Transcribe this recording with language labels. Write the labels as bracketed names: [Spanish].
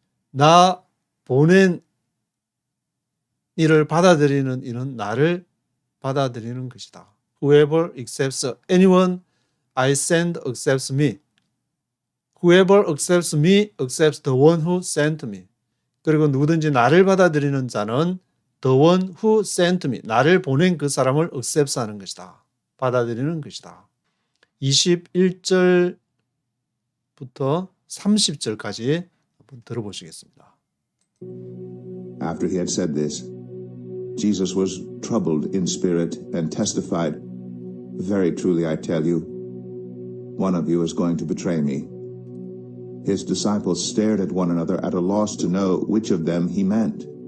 [Korean] 나 보낸 이를 받아들이는 이는 나를 받아들이는 것이다. [English] Whoever accepts anyone I send accepts me. Whoever accepts me accepts the one who sent me. [Korean] 그리고 누구든지 나를 받아들이는 자는 [English] the one who sent me. [Korean] 나를 보낸 그 사람을 accept하는 것이다. 받아들이는 것이다. 21절부터 30절까지 한번 들어보시겠습니다. [English] After he had said this, Jesus was troubled in spirit and testified, "Very truly I tell you, one of you is going to betray me." His disciples stared at one another at a loss to know which of them he meant.